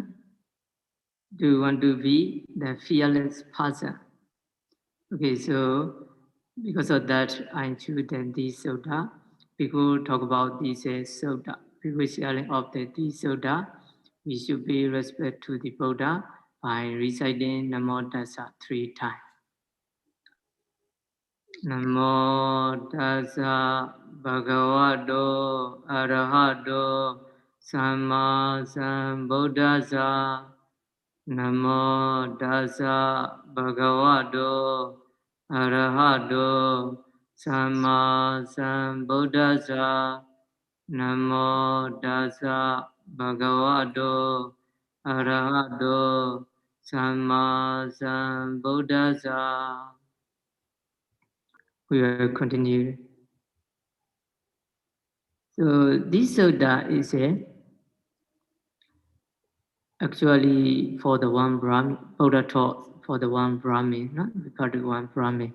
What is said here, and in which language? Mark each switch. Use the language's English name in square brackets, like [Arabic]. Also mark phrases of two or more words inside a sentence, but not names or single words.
[English] Do you want to be the fearless person? Okay, so because of that, I choose the Sutta. People talk about this Sutta. People sharing of the Sutta. We should pay respect to the Buddha by reciting [Pali] Namo Tassa [English] 3 times. [Pali] Namo Tassa Bhagavato Arahato Samma Sambuddhassa. Namo Tassa Bhagavato Arahato Samma Sambuddhassa. Namo Tassa Bhagavato Arahato Samma Sambuddhassa. [English] We will continue. So this Sutta is actually for the one Brahmin, Buddha taught for the one Brahmin, not regarding one Brahmin.